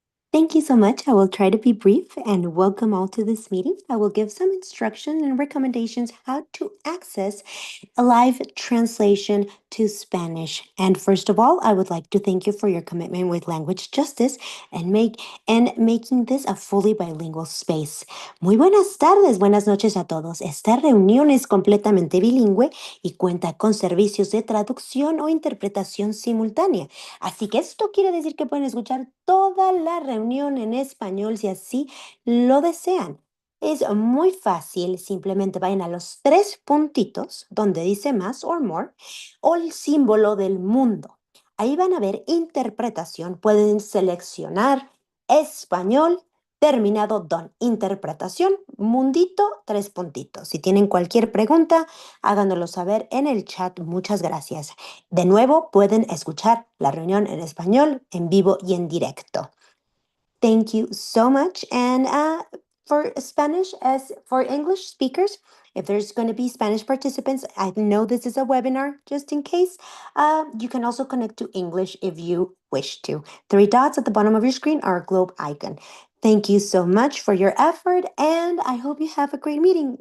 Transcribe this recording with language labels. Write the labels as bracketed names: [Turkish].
[English] Thank you so much. I will try to be brief and welcome all to this meeting. I will give some instruction and recommendations how to access a live translation to Spanish. And first of all, I would like to thank you for your commitment with language justice and making this a fully bilingual space. [Spanish] Muy buenas tardes, buenas noches a todos. Esta reunión es completamente bilingüe y cuenta con servicios de traducción o interpretación simultánea. Así que esto quiere decir que pueden escuchar toda la reunión en español si así lo desean. Es muy fácil, simplemente vayan a los 3 puntitos donde dice más or more o el símbolo del mundo. Ahí van a ver interpretación, pueden seleccionar español terminado don interpretación, mundito, 3 puntitos. Si tienen cualquier pregunta, háganoslo saber en el chat. Muchas gracias. De nuevo, pueden escuchar la reunión en español, en vivo y en directo. [English] Thank you so much. And for Spanish, as for English speakers, if there's going to be Spanish participants, I know this is a webinar just in case. You can also connect to English if you wish to. 3 dots at the bottom of your screen are a globe icon. Thank you so much for your effort, and I hope you have a great meeting.